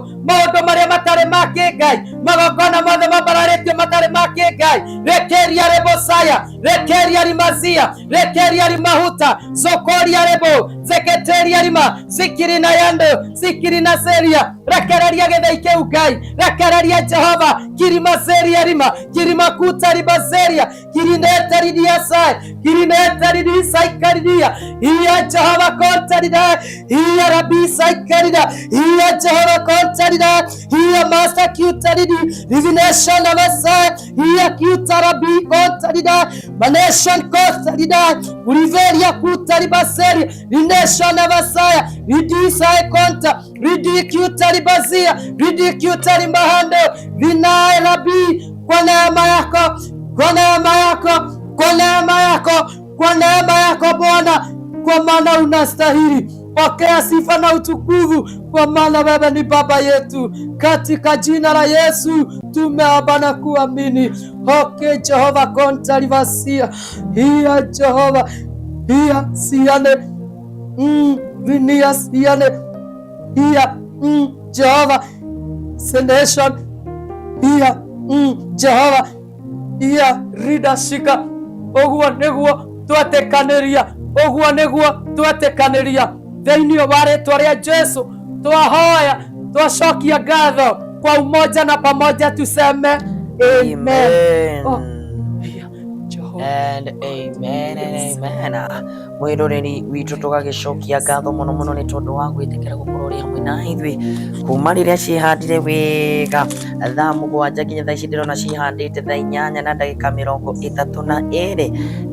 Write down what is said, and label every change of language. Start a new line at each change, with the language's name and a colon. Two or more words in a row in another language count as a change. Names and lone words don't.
Kikuyu: Maũndũ marĩa matarĩ ma kĩ-Ngai, magongona mothe mabararĩtio matarĩ ma kĩ-Ngai, rekeria rebosaya, rekeria rimazia, rekeria rimahuta, sokoria rebo, zeketeria rima, sikiri na yando, sikiri na seria, rekereria gĩthei kĩu Ngai, rekereria Jehova, kirimaseria rima, kirimakuta ribaseria, kirinetaridia sai, kirinetaridia saikaridia, iya Jehova kontarida, iya Rabbi saikarida, iya Jehova kontarida, iya Master kutaridi,
English: divination of Messiah, iya kutarabi kontarida, manation kontarida, Riveria kutaribaseria, nation of Messiah, ridisai konta, ridicutaribazia, ridicutarimahando, vinai Rabbi,
Swahili: kwa neema yako, kwa neema yako, kwa neema yako, kwa neema yako Bwana, kwa maana unastahili. Pokea sifa na utukufu, kwa maana wewe ni Baba yetu. Katika jina la Yesu tumeomba na kuamini. Okay, Jehova kontarivasia, hiya Jehova, hiya siane, vinia siane, hiya Jehova, senation, hiya Jehova, hiya ridashika.
Kikuyu: Oguo nĩguo twetekaniria, oguo nĩguo twetekaniria thĩinĩ wa rĩĩtwa rĩa Jesũ. Twahoya, twacokia ngatho
Swahili: kwa umoja na pamoja tuseme amen.
English: And amen and amen.
Kikuyu: Mwĩroreri witũ tũgagĩcokia ngatho mũno mũno nĩ tondũ wa gwĩtĩkĩra gũkorwo ũrĩ hamwe na ithuĩ kuma rĩrĩa ciĩhandire wega thaa 7 nginya thaa ici ndĩrona cihandĩte thaa 8 na ndagĩka 32.